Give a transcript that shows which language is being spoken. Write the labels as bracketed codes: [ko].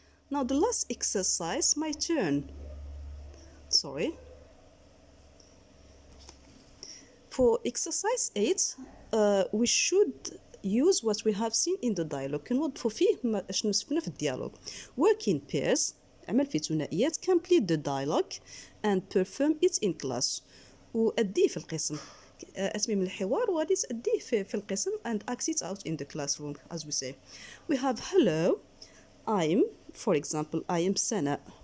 [en] Now the last exercise, my turn. sorry. For exercise 8 we should use what we have seen in the dialogue. [ar] كنوظفوا فيه شنو شفنا في الديالوج. [en] work in pairs [ar] عمل في ثنائيات. [en] complete the dialogue and perform it in class. [ar] وأديه في القسم. أتمم الحوار وغادي تأديه في القسم [en] and act it out in the classroom as we say. We have hello, I'm, for example, I am Sana.